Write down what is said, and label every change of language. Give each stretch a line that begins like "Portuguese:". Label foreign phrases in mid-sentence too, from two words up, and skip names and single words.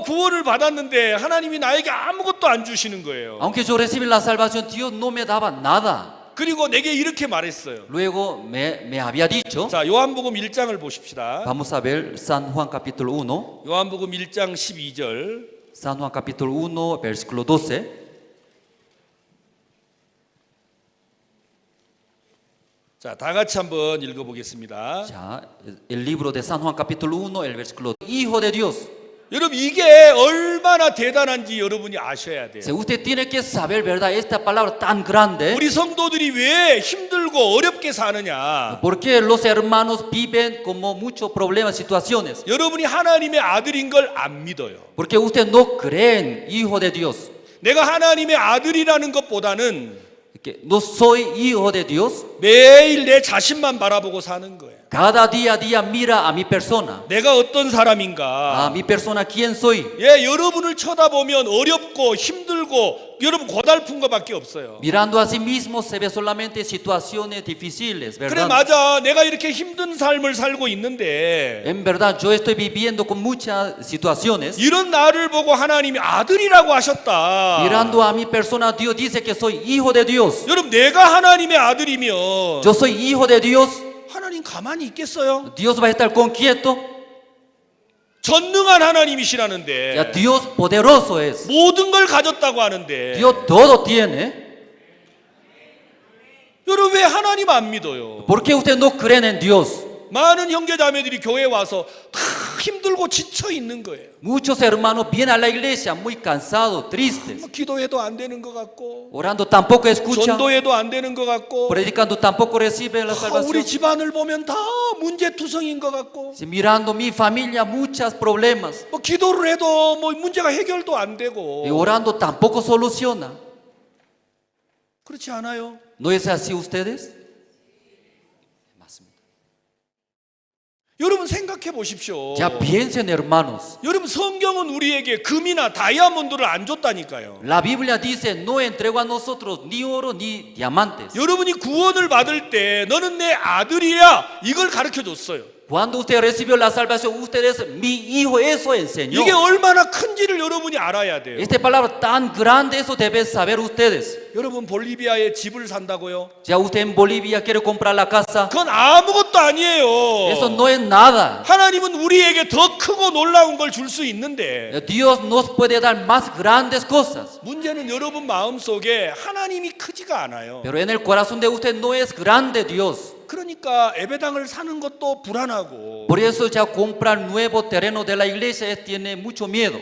Korean: 구원을 받았는데 하나님이 나에게 아무것도 안 주시는 거예요.
Spanish: Aunque yo recibí la salvación, Dios no me daba nada.
Korean: 그리고 내게 이렇게 말했어요.
Spanish: Luego me había dicho.
Korean: 자, 요한복음 1장을 보십시다.
Spanish: Vamos a ver San Juan capítulo 1.
Korean: 요한복음 1장 12절.
Spanish: San Juan capítulo 1, versículo 12.
Korean: 자, 다 같이 한번 읽어보겠습니다.
Spanish: Ya, el libro de San Juan capítulo 1, el versículo Hijo de Dios.
Korean: 여러분 이게 얼마나 대단한지 여러분이 아셔야 돼요.
Spanish: Usted tiene que saber, ¿verdad? Esta palabra tan grande.
Korean: 우리 성도들이 왜 힘들고 어렵게 사느냐?
Spanish: Porque los hermanos viven como muchos problemas, situaciones.
Korean: 여러분이 하나님의 아들인 걸 안 믿어요.
Spanish: Porque usted no creen Hijo de Dios.
Korean: 내가 하나님의 아들이라는 것보다는
Spanish: Que no soy hijo de Dios.
Korean: 매일 내 자신만 바라보고 사는 거예요.
Spanish: Cada día a día mira a mi persona.
Korean: 내가 어떤 사람인가?
Spanish: A mi persona, ¿quién soy?
Korean: 예, 여러분을 쳐다보면 어렵고 힘들고 여러분 고달픈 것밖에 없어요.
Spanish: Mirando a sí mismo se ve solamente situaciones difíciles,
Korean: 그래
Spanish: ¿verdad?
Korean: 맞아. 내가 이렇게 힘든 삶을 살고 있는데
Spanish: En verdad, yo estoy viviendo con muchas situaciones.
Korean: 이런 나를 보고 하나님이 아들이라고 하셨다.
Spanish: Mirando a mi persona, Dios dice que soy hijo de Dios.
Korean: 여러분 내가 하나님의 아들이면
Spanish: Yo soy hijo de Dios.
Korean: 하나님 가만히 있겠어요?
Spanish: Dios va a estar con quieto.
Korean: 전능한 하나님이시라는데
Spanish: Ya Dios poderoso es.
Korean: 모든 걸 가졌다고 하는데
Spanish: Dios todo tiene.
Korean: 여러분 왜 하나님 안 믿어요?
Spanish: ¿Por qué ustedes no creen en Dios?
Korean: 많은 형제자매들이 교회에 와서 다 힘들고 지쳐 있는 거예요.
Spanish: Muchos hermanos vienen a la iglesia muy cansados, tristes,
Korean: 뭐 기도해도 안 되는 것 같고,
Spanish: orando tampoco escuchan,
Korean: 전도해도 안 되는 것 같고,
Spanish: predicando tampoco reciben la
Korean: 우리
Spanish: salvación.
Korean: 집안을 보면 다 문제투성인 것 같고,
Spanish: Si mirando mi familia, muchos problemas,
Korean: 뭐 기도를 해도 뭐 문제가 해결도 안
Spanish: y
Korean: 되고,
Spanish: orando tampoco soluciona.
Korean: 그렇지 않아요?
Spanish: ¿No es así ustedes?
Korean: 여러분 생각해 보십시오.
Spanish: Ya piensen, hermanos.
Korean: 여러분 성경은 우리에게 금이나 다이아몬드를 안 줬다니까요.
Spanish: La Biblia dice, no entregó a nosotros ni oro ni diamantes.
Korean: 여러분이 구원을 받을 때 너는 내 아들이야 이걸 가르쳐 줬어요.
Spanish: Cuando usted recibió la salvación, usted es mi hijo, eso enseñó.
Korean: 이게 얼마나 큰지를 여러분이 알아야 돼요.
Spanish: Esta palabra tan grande, eso deben saber ustedes.
Korean: 여러분 볼리비아에 집을 산다고요?
Spanish: Ya usted en Bolivia quiere comprar la casa,
Korean: 그건 아무것도 아니에요.
Spanish: eso no es nada.
Korean: 하나님은 우리에게 더 크고 놀라운 걸 줄 수 있는데
Spanish: Dios nos puede dar más grandes cosas,
Korean: 문제는 여러분 마음속에 하나님이 크지가 않아요.
Spanish: pero en el corazón de usted no es grande Dios.
Korean: 그러니까 예배당을 사는 것도 불안하고,
Spanish: Por eso ya comprar nuevo terreno de la iglesia tiene mucho miedo.